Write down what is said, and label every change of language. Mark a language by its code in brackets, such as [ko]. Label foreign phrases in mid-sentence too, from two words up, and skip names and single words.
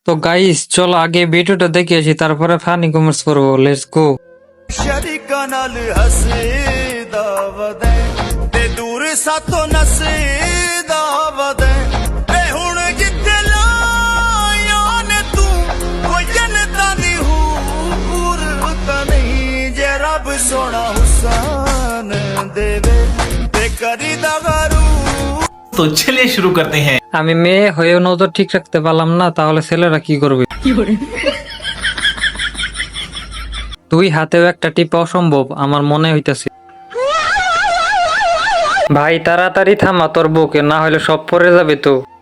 [bn] তো গাইস চলো আগে ভিডিওটা দেখে আসি, তারপরে [en] funny comments [bn] করবো। [en] Let's go. [pa] ਸ਼ਰੀਕਾਂ ਨਾਲ ਹੱਸਦਾ ਵਦੈ ਤੇ ਦੂਰ ਸਾਥੋਂ ਨਸਦਾ ਵਦੈ ਏ ਹੁਣ ਜਿੱਥੇ ਲਾਇਆ ਨੇ ਤੂੰ ਕੋਈ ਜਨਤਾਂ ਦੀ ਹੂਰ ਤਾਂ ਨਹੀਂ ਜੇ ਰੱਬ ਸੋਹਣਾ ਹੁਸਨ ਦੇਵੇ ਤੇ ਕਰੀਦਾ ਗਰੂ। [hi] तो चलिए शुरू करते हैं। [bn] আমি মেয়ে হয়েও নজর ঠিক রাখতে পারলাম না, তাহলে ছেলেরা কি করবে? তুই হাতেও একটা টিপা অসম্ভব আমার মনে হইতাছে। ভাই তাড়াতাড়ি থামা তোর বউকে, না হলে সব পড়ে যাবে তো।